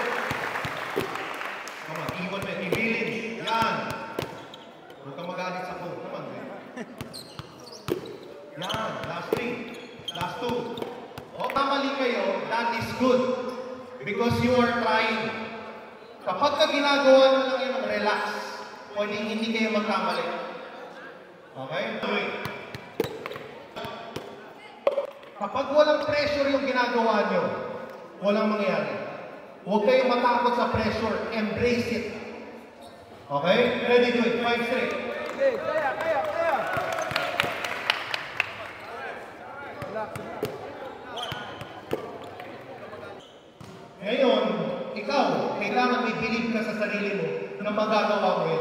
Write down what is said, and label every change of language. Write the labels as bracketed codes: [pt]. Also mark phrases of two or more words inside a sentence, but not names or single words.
[en] Come on, [tl] iwan mo, ibilin, yan. Huwag kang magalit sa phone, [en] come on. Yan, last 3, last 2. [tl] O kamali kayo, [en] that is good. Because you are trying. [tl] Kapag ka ginagawa nyo lang yun, relax. Pwedeng hindi kayo magkamali. Okay? Kapag walang pressure yung ginagawa nyo, walang mangyayari. Huwag kayong matakot sa pressure. [en] Embrace it. Okay? Ready, do it. 5 straight. [tl] Kaya. Ngayon, ikaw, kailangan may believe ka sa sarili mo na magagawa mo yun.